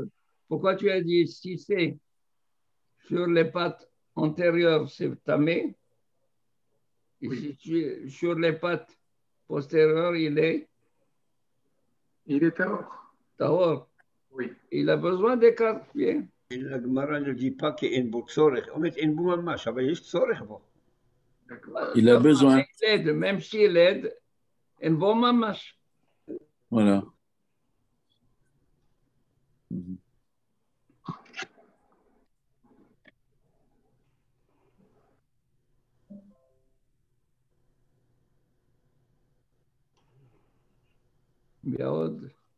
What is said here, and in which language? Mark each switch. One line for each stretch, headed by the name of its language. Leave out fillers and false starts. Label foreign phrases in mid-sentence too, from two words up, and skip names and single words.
French: Pourquoi tu as dit si c'est sur les pattes antérieures, c'est tamé, et Oui. si sur les pattes postérieures, il est tahor. tahor. Oui. Il a besoin des 4 pieds.
Hebrew: הגמרא
French: ne dit pas
Hebrew: שאין בו צורך, אומרת אין בו ממש, אבל יש צורך בו.
French: Il a besoin. Il aide, même s'il aide, un bon mamash. Voilà. מאוד.